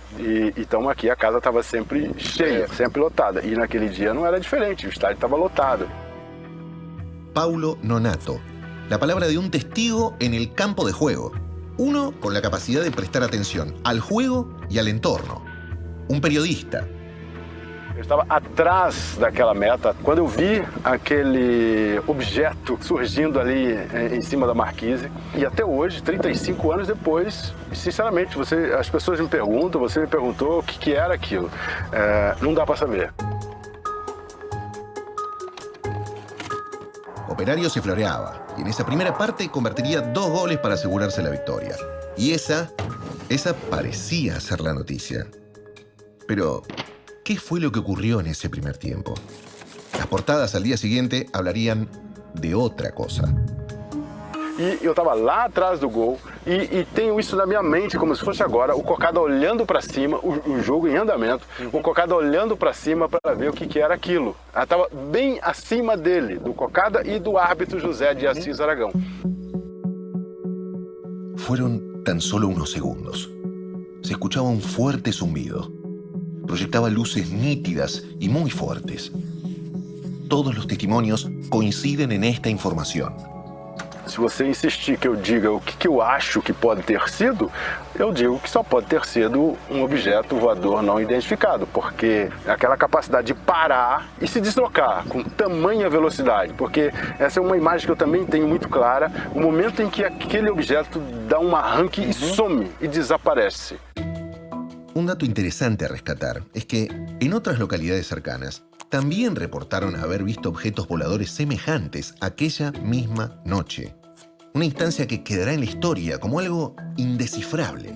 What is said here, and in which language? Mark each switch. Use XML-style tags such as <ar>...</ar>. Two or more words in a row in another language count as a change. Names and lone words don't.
<pt>E então aqui a casa estava sempre cheia, sempre lotada. E naquele dia não era diferente, o estádio estava lotado. Paulo Nonato,</pt> <es>la palabra de un testigo en el campo de juego. Uno con la capacidad de prestar atención al juego y al entorno. Un periodista.</es> <pt>Eu estava atrás daquela meta quando eu vi aquele objeto surgindo ali em cima da marquise. E até hoje, 35 anos depois, sinceramente, as pessoas me perguntam, você me perguntou o que era aquilo. Não dá para saber.</pt> <es>Operário se floreaba y en esa primera parte convertiría 2 goles para asegurarse la victoria. Y esa parecía ser la noticia. Pero ¿qué fue lo que ocurrió en ese primer tiempo? Las portadas al día siguiente hablarían de otra cosa.</es> <pt>E eu estava lá atrás do gol e tenho isso na minha mente como se fosse agora, o Cocada olhando para cima, o jogo em andamento, o Cocada olhando para cima para ver o que era aquilo. Ela estava bem acima dele, do Cocada e do árbitro José de Assis Aragão.</pt> <es>Fueron tan solo unos segundos. Se escuchaba un fuerte zumbido. Proyectaba luces nítidas y muy fuertes. Todos los testimonios coinciden en esta información.</es> <pt>Se você insistir que eu diga o que eu acho que pode ter sido, eu digo que só pode ter sido um objeto voador não identificado, porque aquela capacidade de parar e se deslocar com tamanha velocidade, porque essa é uma imagem que eu também tenho muito clara, o momento em que aquele objeto dá um arranque e some e desaparece.</pt> <es>Un dato interesante a rescatar es que en otras localidades cercanas también reportaron haber visto objetos voladores semejantes aquella misma noche. Una instancia que quedará en la historia como algo indescifrable.</es>